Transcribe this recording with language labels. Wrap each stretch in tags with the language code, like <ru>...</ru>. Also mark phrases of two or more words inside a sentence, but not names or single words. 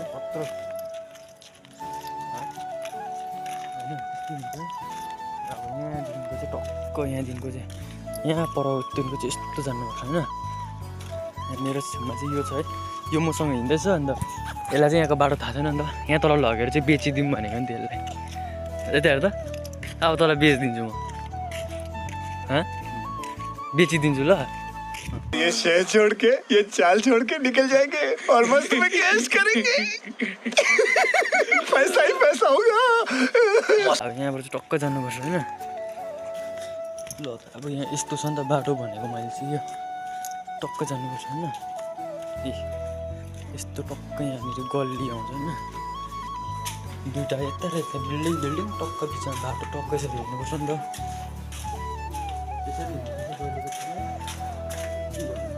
<ne>त्यस्तै हुन्छ अब यहाँदेखिको चाहिँ टक्क यहाँदेखिको चाहिँ यहाँ परदेखिको चाहिँ यस्तो जानुपर्छ होइन मेरो छेउमा चाहिँ यो छ है यो मसँग हिँड्दैछ अन्त यसलाई चाहिँ यहाँको बाटो थाहा छैन नि त यहाँ तल लगेर चाहिँ बेचिदिउँ भनेको नि त्यसलाई यता हेर त अब तँलाई बेचिदिन्छु म बेचिदिन्छु ल</ne> <hi>ये शहर छोड़ के ये चाल छोड़ के निकल जाएंगे और मस्त में कैश करेंगे पैसा ही पैसा होगा</hi> <ne>अब यहाँबाट चाहिँ टक्क जानुपर्छ होइन ल अब यहाँ यस्तो छ नि त बाटो भनेको मैले चाहिँ यो टक्क जानुपर्छ होइन ए यस्तो टक्क यहाँनिर गल्ली आउँछ होइन दुइटा यता र यता बिल्डिङ टक्क बिचमा बाटो टक्क यसरी हेर्नुपर्छ नि त त्यसरी</ne>